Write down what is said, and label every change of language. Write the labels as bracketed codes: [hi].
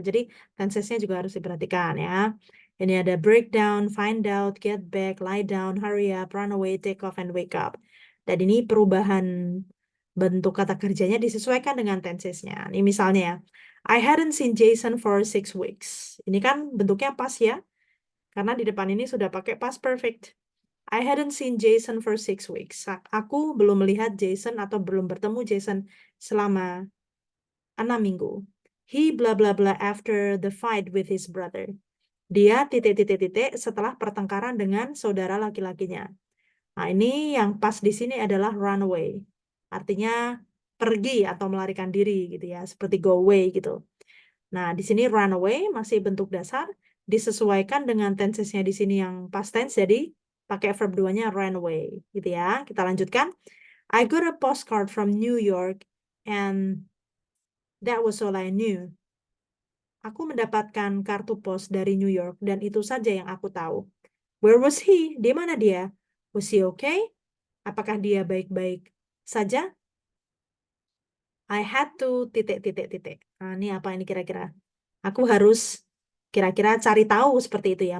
[id] Jadi tensesnya juga harus diperhatikan ya. [en] Ini ada breakdown, find out, get back, lie down, hurry up, run away, take off, and wake up. [id] Dan ini perubahan bentuk kata kerjanya disesuaikan dengan tensesnya. Ini misalnya ya, [en] I hadn't seen Jason for 6 weeks. [id] Ini kan bentuknya pas ya, karena di depan ini sudah pakai past perfect. [en] I hadn't seen Jason for 6 weeks. [id] Aku belum melihat Jason atau belum bertemu Jason selama 6 minggu. [en] He blah blah blah after the fight with his brother. [id] Dia titik-titik-titik setelah pertengkaran dengan saudara laki-lakinya. Nah, ini yang pas di sini adalah run away. Artinya pergi atau melarikan diri gitu ya, seperti go away gitu. Nah, di sini run away masih bentuk dasar, disesuaikan dengan tensesnya di sini yang past tense, jadi pakai verb 2-nya ran away gitu ya. Kita lanjutkan. [en] I got a postcard from New York and that was all I knew. [id] aku mendapatkan kartu pos dari New York dan itu saja yang aku tahu. [en] Where was he? [id] Di mana dia? [en] Was he okay? [id] Apakah dia baik-baik saja? [en] I had to [id] titik. Nah, ini apa ini kira-kira? Aku harus kira-kira cari tahu seperti itu ya.